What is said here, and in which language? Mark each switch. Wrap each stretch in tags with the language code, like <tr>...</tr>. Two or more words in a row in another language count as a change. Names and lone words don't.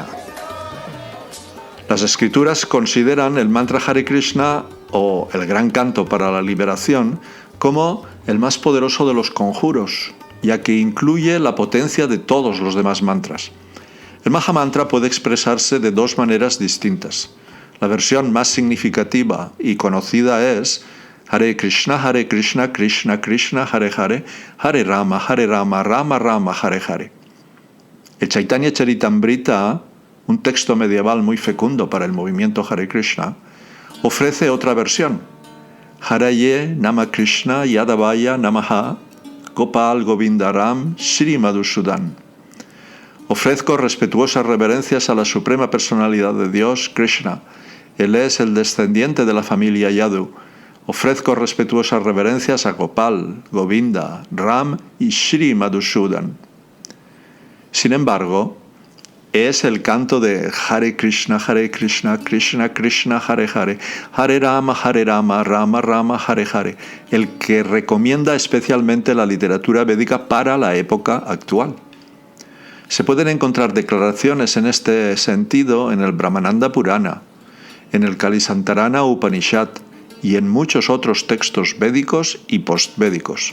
<es>Las escrituras consideran el mantra Hare Krishna o el gran canto para la liberación como el más poderoso de los conjuros, ya que incluye la potencia de todos los demás mantras. El Mahamantra puede expresarse de dos maneras distintas. La versión más significativa y conocida es Hare Krishna, Krishna Krishna, Hare Hare, Hare Rama, Rama Rama, Hare Hare. El Chaitanya Charitamrita, un texto medieval muy fecundo para el movimiento Hare Krishna, ofrece otra versión.</es> <sa>Haraye Nama Krishna Yadavaya Namaha Gopal Govindaram Shri Madhusudan.</sa> <es>Ofrezco respetuosas reverencias a la suprema personalidad de Dios, Krishna. Él es el descendiente de la familia Yadu. Ofrezco respetuosas reverencias a Gopal, Govinda, Ram y Shri Madhusudan. Sin embargo, es el canto de Hare Krishna, Krishna Krishna, Hare Hare, Hare Rama, Rama Rama, Hare Hare, el que recomienda especialmente la literatura védica para la época actual. Se pueden encontrar declaraciones en este sentido en el Brahmananda Purana, en el Kalisantarana Upanishad y en muchos otros textos védicos y postvédicos.</es>